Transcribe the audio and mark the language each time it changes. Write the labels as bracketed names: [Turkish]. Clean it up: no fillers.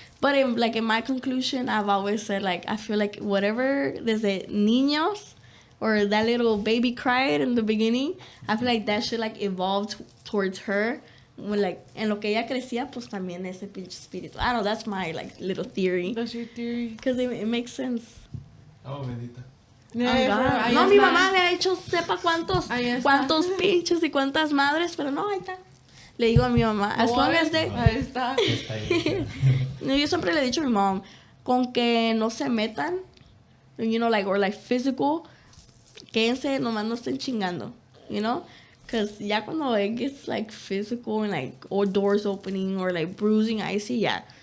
[English] But in my conclusion, I've always said, like, I feel like whatever, [Spanish] desde niños, [English] or that little baby cried in the beginning, I feel like that shit, like, evolved towards her. [Spanish] Like, en lo que ella crecía, pues también ese pinche espíritu. [English] I don't know, that's my, like, little theory. That's your theory. Because it makes sense. [Spanish] Oh, bendita. [English] Yeah, [Spanish] no, mi mamá le ha hecho sepa cuántos pinches y cuántas madres, pero no, ahí está. Le digo a mi mamá, [English] as long as they... [Spanish] Ahí está. Yo siempre le he dicho a mi mamá, con que no se metan, [English] you know, like, or like physical, [Spanish] quédense, nomás no estén chingando, [English] you know? Because [Spanish] ya cuando [English] it gets, like, physical and, like, or doors opening or, like, bruising, I see, yeah.